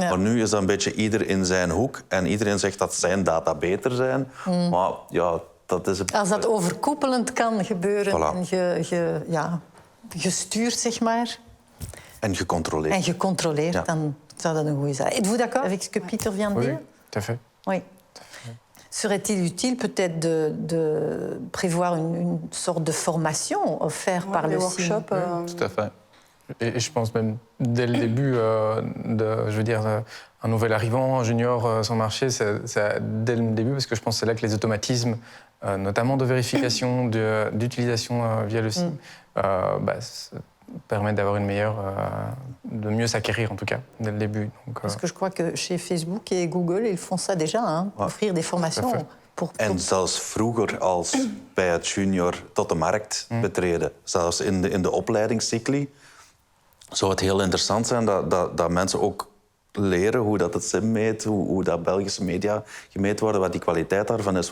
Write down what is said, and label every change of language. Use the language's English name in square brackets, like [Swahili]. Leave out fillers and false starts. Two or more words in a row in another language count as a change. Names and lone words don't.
[Dutch] Maar nu is dat een beetje ieder in zijn hoek en iedereen zegt dat zijn data beter zijn. Maar ja, dat is... Als dat overkoepelend kan gebeuren en gestuurd, zeg maar. En gecontroleerd. En gecontroleerd, dan zou dat een goede zijn. [French] Êtes-vous d'accord avec ce que Pieter vient de dire? Oui, tout à fait. Oui. Serait-il utile peut-être de prévoir une sorte de formation offerte par le SIM? Tout à fait. Et je pense même dès le début, un nouvel arrivant, un junior sur le marché, c'est dès le début, parce que je pense que c'est là que les automatismes, notamment de vérification, d'utilisation via le SIM, permettent d'avoir de mieux s'acquérir en tout cas, dès le début. Donc, Parce que je crois que chez Facebook et Google, ils font ça déjà, hein, offrir des formations. [Dutch] En zelfs vroeger als bij het junior tot de markt betreden, zelfs in de opleidingscycli, zou het heel interessant zijn dat mensen ook leren hoe dat het SIM meet, hoe dat Belgische media gemeten worden, wat die kwaliteit daarvan is.